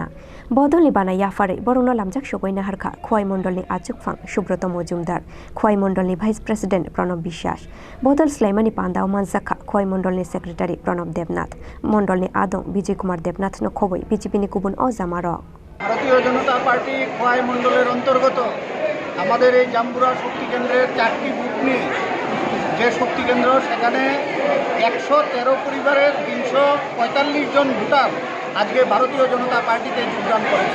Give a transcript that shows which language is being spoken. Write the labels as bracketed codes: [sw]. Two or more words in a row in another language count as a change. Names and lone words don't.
[trp] bana yafarai borono lamjak shogoina harkha khwai mondol ni achukphang Subroto Mojumdar khwai mondol ni [en] vice president [trp] Pranab Biswas bodol slaimani pandao mansakha khwai mondol ni Secretary Pranab Devnath Mondol ni Adong Vijay Kumar Devnath no khoboi BJP ni kubun o jamarok [bn] ভারতীয় জনতা পার্টি খোয়াই মণ্ডলের অন্তর্গত আমাদের এই জাম্বুরা শক্তি কেন্দ্রের 4টি বুথ নিয়ে যে শক্তি কেন্দ্র সেখানে 113 পরিবারের 345 জন ভোটার আজকে ভারতীয় জনতা পার্টিতে যোগদান করেছে।